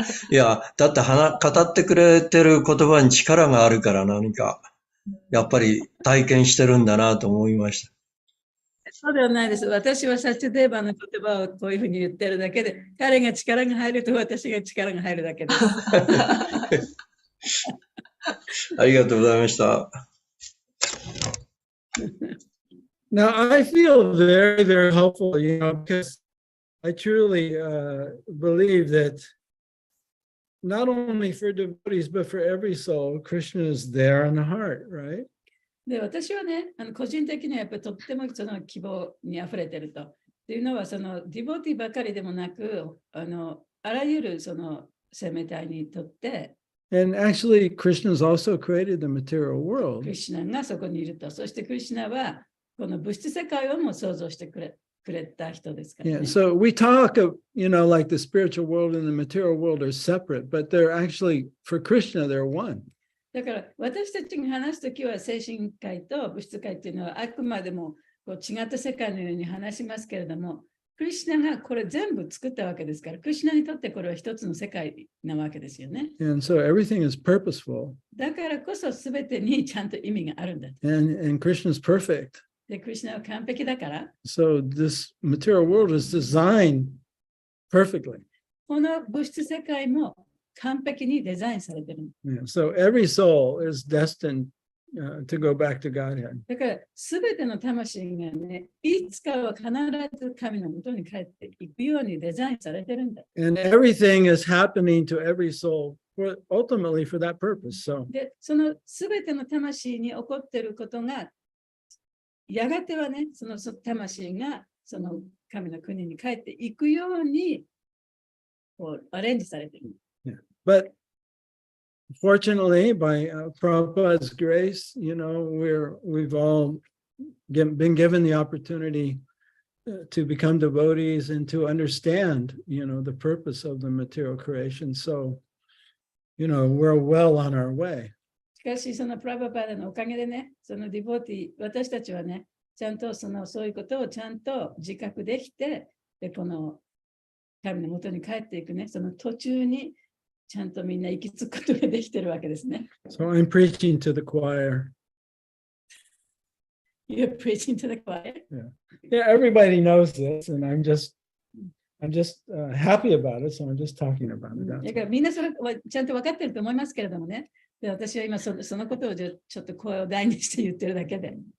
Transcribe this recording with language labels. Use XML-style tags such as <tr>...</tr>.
<ja>いや、だって語ってくれてる言葉に力があるから何か、やっぱり体験してるんだなと思いました。そうではないです。私はサチデーバの言葉をこういうふうに言ってるだけで、彼が力が入ると私が力が入るだけです。ありがとうございました。</ja> <en>Now, I feel very, very hopeful, because I truly believe that not only for devotees, but for every soul, Krishna is there in the heart, right?</en> <ja>で、私はね、個人的にはやっぱりとってもその希望にあふれてると。っていうのは、そのディボティばかりでもなく、あらゆるその生命体にとって、</ja> <en>And actually, Krishna has also created the material</en> <ja>ク</ja> <en>world.</en> <ja>リシュナがそこにいると。そしてクリシュナは、この物質世界をも創造してくれた人ですから、ね。</ja> <en>Yeah, so we talk of, like the spiritual world and the material world are separate, but they're actually, for Krishna, they're one.</en> <ja>だから私たちが話すときは精神界と物質界っていうのはあくまでもこう違った世界のように話しますけれども、クリシュナがこれ全部作ったわけですから、クリシュナにとってこれは一つの世界なわけですよね。</ja> <en>And so everything is purposeful.</en> <ja>だからこそ全てにちゃんと意味があるんだ。</ja> <en>And Krishna is perfect.</en> <ja>で、クリシュナは完璧だから、</ja> <en>So this material world is designed perfectly.</en> <ja>この物質世界も完璧にデザインされてる。</ja> <en>Yeah, so every soul is destined to go back to Godhead.</en> <ja>だから全ての魂がね、いつかは必ず神の元に帰っていくようにデザインされてるんだ。</ja> <en>And everything is happening to every soul ultimately for that purpose. So</en> <ja>で、その全ての魂に起こっていることが、やがてはね、その魂がその神の国に帰っていくようにこうアレンジされている。</ja> <en>but fortunately, by Prabhupada's grace, we've all been given the opportunity to become devotees and to understand, the purpose of the material creation. So, we're well on our way.</en> <ja>しかし、そのプラバパダのおかげでね、そのディボティ、私たちはね、ちゃんとそういうことをちゃんと自覚できて、で、この神の元に帰っていくね、その途中にちゃんとみんな行き着くことができてるわけですね。</ja> <en>So I'm preaching to the choir. You're preaching to the choir? Yeah, everybody knows this, and I'm just happy about it, so I'm just talking about it.</en> <ja>だからみんなそれはちゃんと分かってると思いますけれどもね。で、私は今そのことをちょっと声を大にして言ってるだけで。</ja>